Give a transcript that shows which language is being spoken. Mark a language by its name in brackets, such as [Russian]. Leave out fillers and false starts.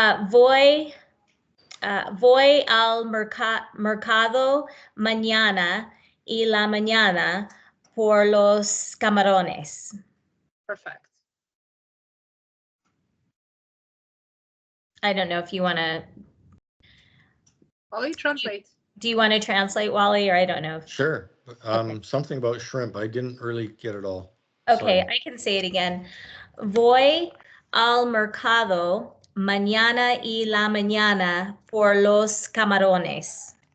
[Spanish] Voy al mercado mañana y la mañana por los camarones. [English] Perfect. I don't know if you want to. Wally, translate. Do you want to translate, Wally, or I don't know? Sure. Something about shrimp. I didn't really get it all. Okay, sorry. I can say it again. [Spanish] Voy al mercado mañana y la mañana por los camarones.